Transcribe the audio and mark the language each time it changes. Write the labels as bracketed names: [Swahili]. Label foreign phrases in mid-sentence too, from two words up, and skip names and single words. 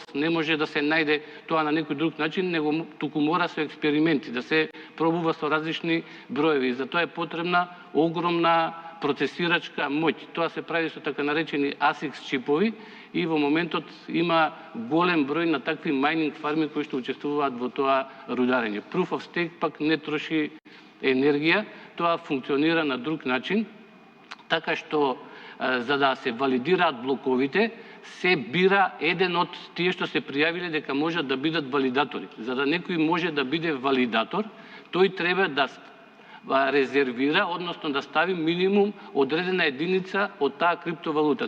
[Macedonian] Не може да се најде тоа на некој друг начин, него туку мора со експерименти, да се пробува со различни броеви. За тоа е потребна огромна процесирачка моќ. Тоа се прави со така наречени ASICS чипови и во моментот има голем број на такви майнинг фарми кои што учествуваат во тоа рударење. [English] Proof of Stake [Macedonian] пак не троши енергија, тоа функционира на друг начин, така што за да се валидираат блоковите, се бира еден од тие што се пријавиле дека можат да бидат валидатори. За да некој може да биде валидатор, тој треба да резервира, односно да стави минимум одредена единица од таа криптовалута.